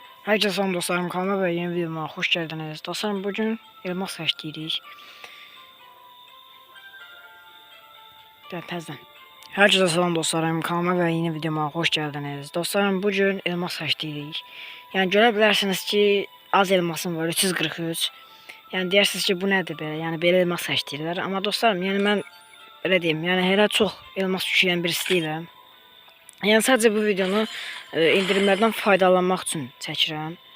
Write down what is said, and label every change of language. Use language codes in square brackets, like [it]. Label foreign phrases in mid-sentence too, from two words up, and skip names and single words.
[tr] Herkese salam dostlarım, kanalıma ve yeni videoma hoş geldiniz. Dostlarım, bugün elmas seçtirik. [az] Təzdən. [tr] Herkese salam dostlarım, kanalıma ve yeni videoma hoş geldiniz. Dostlarım, bugün elmas seçtirik. [az] Yani görə bilərsiniz ki, az elmasım var, 343. Yani deyirsiniz ki, bu nədir belə? Yani belə elmas seçdirlər. Amma dostlarım, yani mən elə deyim, yəni hələ çox elmas yükləyən birisi deyiləm. Yəni sadəcə bu videonu indirimlərdən faydalanmaq üçün çəkirəm.